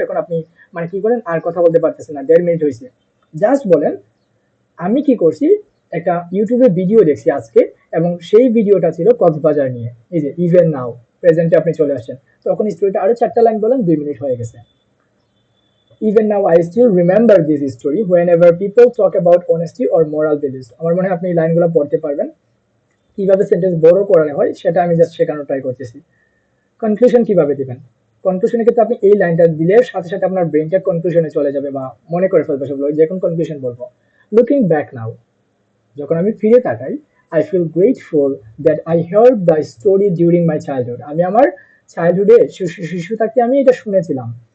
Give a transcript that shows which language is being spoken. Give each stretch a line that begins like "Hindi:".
Bangla: এখন আপনি মানে কি করেন, আর কথা বলতে পারতেছেন না, 1.5 মিনিট হয়েছে। জাস্ট বলেন আমি কি করছি, একটা ইউটিউবে ভিডিও দেখছি আজকে, এবং সেই ভিডিওটা ছিল কক্সবাজার নিয়ে। এই যে ইভেন নাও, প্রেজেন্টে আপনি চলে আসছেন, তখন স্টোরিটা আরো 4টা লাইন বলেন, 2 মিনিট হয়ে গেছে।
English: Even now I still remember this story whenever people talk about honesty or moral values।
Bangla: আমার মনে হয় আপনি এই লাইনগুলো পড়তে পারবেন। কিভাবে সেন্টেন্স বড় করানো হয় সেটা আমি জাস্ট শেখানোর ট্রাই করতেছি। কনক্লুশন কিভাবে দিবেন? কনক্লুশনের ক্ষেত্রে আপনি এই লাইনটা দিলে সাথে সাথে আপনার ব্রেনটা কনক্লুশনে চলে যাবে, বা মনে করে ফেলবে সবগুলো, যে কোন কনক্লুশন বলবো।
English: looking back now,
Bangla: যখন আমি ফিরে তাকাই,
English: I feel grateful that I heard the story during my childhood,
Bangla: আমি আমার চাইল্ডহুডে শিশু থাকতে আমি এটা শুনেছিলাম।